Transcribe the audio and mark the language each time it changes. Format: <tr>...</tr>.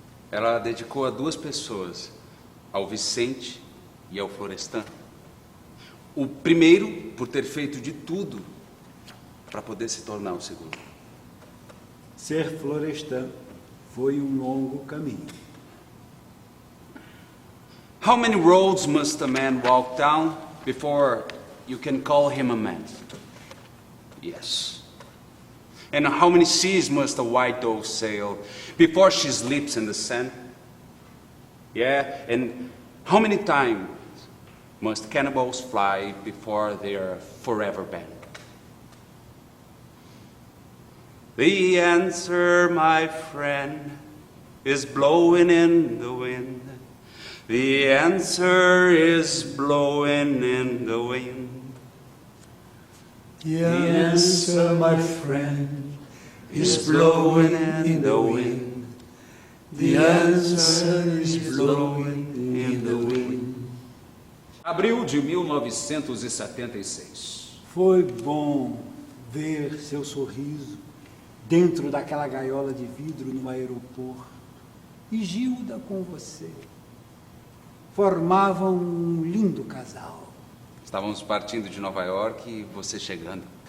<pt>Ela dedicou a duas pessoas, ao Vicente e ao Florestan. O primeiro por ter feito de tudo para poder se tornar o segundo. Ser Florestan foi um longo caminho.</pt> <en>How many roads must a man walk down before you can call him a man? Yes. And how many seas must a white dove sail before she sleeps in the sand? Yeah, and how many times must cannibals fly before they are forever banned? The answer, my friend, is blowing in the wind. The answer is blowing in the wind. The answer, my friend, is blowing in the wind. The answer is blowing in the wind.</en> <pt>Abril de 1976. Foi bom ver seu sorriso dentro daquela gaiola de vidro no aeroporto. E Gilda com você. Formavam um lindo casal. Estávamos partindo de Nova York e você chegando.</pt>